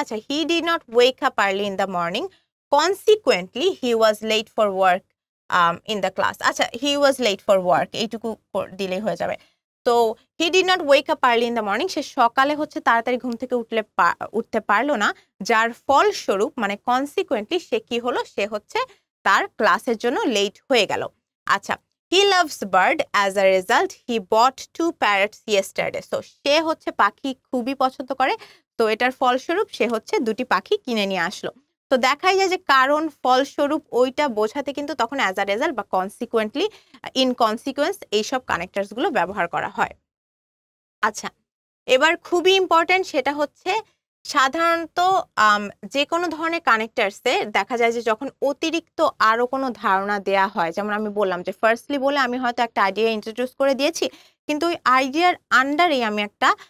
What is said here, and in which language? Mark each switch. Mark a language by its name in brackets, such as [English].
[Bangla] আচ্ছা, [English] He did not wake up early in the morning consequently he was late for work in the class. [Bangla] আচ্ছা, [English] he was late for work [Bangla] এইটুকু দিলেই হয়ে যাবে। তো [English] he did not wake up early in the morning, [Bangla] সে সকালে হচ্ছে তাড়াতাড়ি ঘুম থেকে উঠতে পারলো না, যার ফলস্বরূপ মানে কনসিকুয়েন্টলি সে কি হলো, সে হচ্ছে তার ক্লাসের জন্য লেট হয়ে গেল। আচ্ছা, [English] he loves bird as a result he bought 2 parrots yesterday। [Bangla] so সে হচ্ছে পাখি খুবই পছন্দ করে, তো এটার ফলস্বরূপ সে হচ্ছে 2টি পাখি কিনে নিয়ে আসলো। তো দেখাই যায় যে কারণ ফলস্বরূপ ওইটা বোঝাতে কিন্তু তখন অ্যাজ আ রেজাল্ট বা কনসিকুয়েন্টলি, ইন কনসিকুয়েন্স, এইসব কানেক্টার্স গুলো ব্যবহার করা হয়। আচ্ছা, এবার খুবই ইম্পর্টেন্ট, সেটা হচ্ছে সাধারণত যে কোনো ধরনের কানেক্টার্সে দেখা যায় যে যখন অতিরিক্ত আরো কোনো ধারণা দেয়া হয়, যেমন আমি বললাম যে ফার্স্টলি বলে আমি হয়তো একটা আইডিয়া ইন্ট্রোডিউস করে দিয়েছি, কিন্তু ওই আইডিয়ার আন্ডারেই আমি একটা